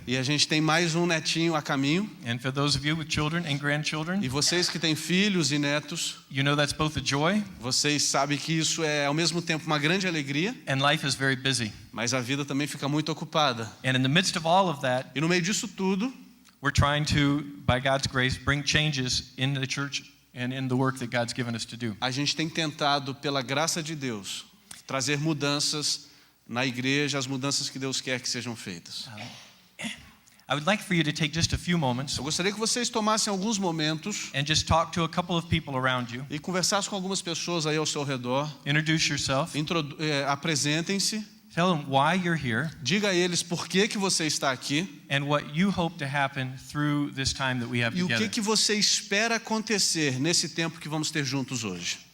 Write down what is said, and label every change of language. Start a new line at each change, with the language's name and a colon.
Portuguese: e a gente tem mais um netinho a caminho.
English: And for those of you with children and grandchildren,
Portuguese: E vocês que têm filhos e netos,
English: you know that's both a joy
Portuguese: vocês sabem que isso é ao mesmo tempo uma grande alegria,
English: and life is very busy.
Portuguese: mas a vida também fica muito ocupada.
English: And in the midst of all of that,
Portuguese: E no meio disso tudo,
English: we're trying to, by God's grace, bring changes in the church and in the work that God's given us to do.
Portuguese: a gente tem tentado, pela graça de Deus, trazer mudanças na igreja, as mudanças que Deus quer que sejam feitas.
English: I would like for you to take just a few moments
Portuguese: Eu gostaria que vocês tomassem alguns momentos
English: and just talk to a couple of people around you.
Portuguese: e conversassem com algumas pessoas aí ao seu redor.
English: Introduce yourself.
Portuguese: Apresentem-se,
English: Tell them why you're here
Portuguese: diga a eles por que você está aqui
English: and what you hope to happen through this time that we have
Portuguese: e o
English: together.
Portuguese: que você espera acontecer nesse tempo que vamos ter juntos hoje.